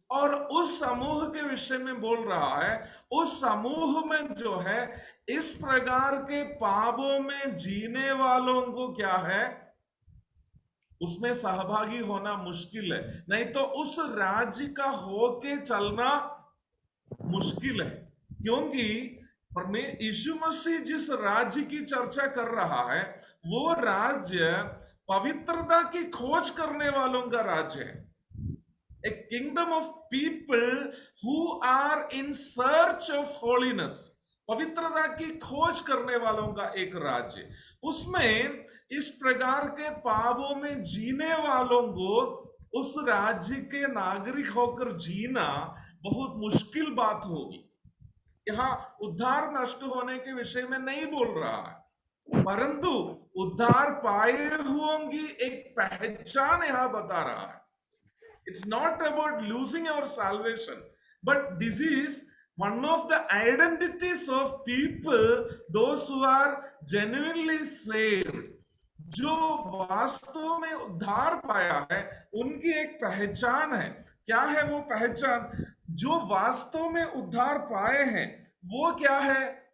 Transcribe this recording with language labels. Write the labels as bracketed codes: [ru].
[hi] और उस समूह के विषय में बोल रहा है, उस समूह में जो है इस प्रकार के पापों में जीने वालों को क्या है, उसमें सहभागी होना मुश्किल है, नहीं तो उस राज्य का होके चलना मुश्किल है। क्योंकि यीशु मसीह जिस राज्य की चर्चा कर रहा है, वो राज्य पवित्रता की खोज करने वालों का राज्य है। [en] A kingdom of people who are in search of holiness, [hi] पवित्रता की खोज करने वालों का एक राज्य। उसमें इस प्रकार के पापों में जीने वालों को उस राज्य के नागरिक होकर जीना बहुत मुश्किल बात होगी। यहाँ उद्धार नष्ट होने के विषय में नहीं बोल रहा है, परंतु उद्धार पाए हुओं की एक पहचान यहाँ बता रहा है। [en] It's not about losing our salvation, but this is one of the identities of people, those who are genuinely saved. [hi] जो वास्तव में उद्धार पाया है, उनकी एक पहचान है। क्या है वो पहचान? जो वास्तव में उद्धार पाए हैं, वो क्या है?